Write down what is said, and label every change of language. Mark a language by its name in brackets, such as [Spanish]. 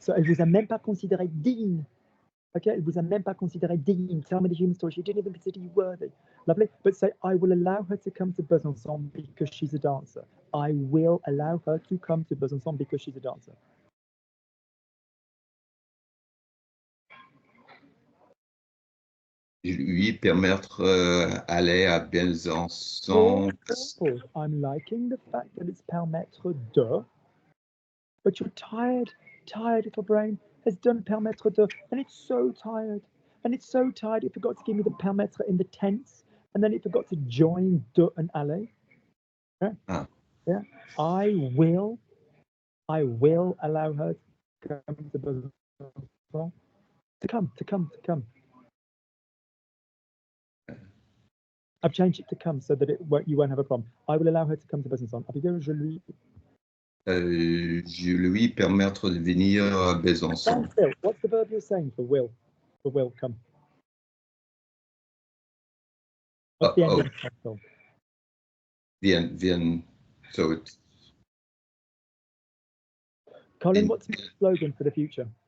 [French] So elle vous a même pas considéré Dean. Okay, elle vous a même pas considéré Dean. [English] Tell me the human story. She didn't even consider you worthy. Lovely. But say, I will allow her to come to Besançon because she's a dancer. I will allow her to come to Besançon because she's a dancer. [French] Je lui permettre aller à Besançon. [English] I'm liking the fact that it's permettre de, but you're tired, little brain has done permettre de, and it's so tired. It forgot to give me the permettre in the tense, and then it forgot to join de and aller. Yeah. Yeah. I will allow her to come to Besançon. To come. I've changed it to come so that you won't have a problem. I will allow her to come to Besançon. [French] Je lui permettre de venir à Besançon. [English] What's the verb you're saying for will? For will, come. What's the ending of Viens. So it's... Colin, what's the slogan for the future?